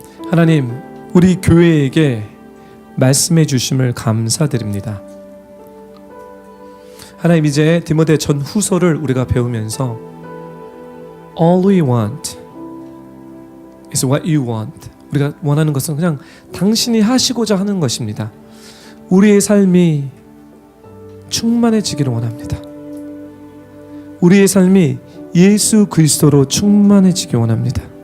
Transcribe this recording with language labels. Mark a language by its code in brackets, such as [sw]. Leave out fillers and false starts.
[ko] 하나님, 우리 교회에게 말씀해 주심을 감사드립니다. 하나님, 이제 디모데 전후서를 우리가 배우면서 [en] All we want is what you want. [ko] 우리가 원하는 것은 그냥 당신이 하시고자 하는 것입니다. 우리의 삶이 충만해지기를 원합니다. 우리의 삶이 예수 그리스도로 충만해지기 원합니다.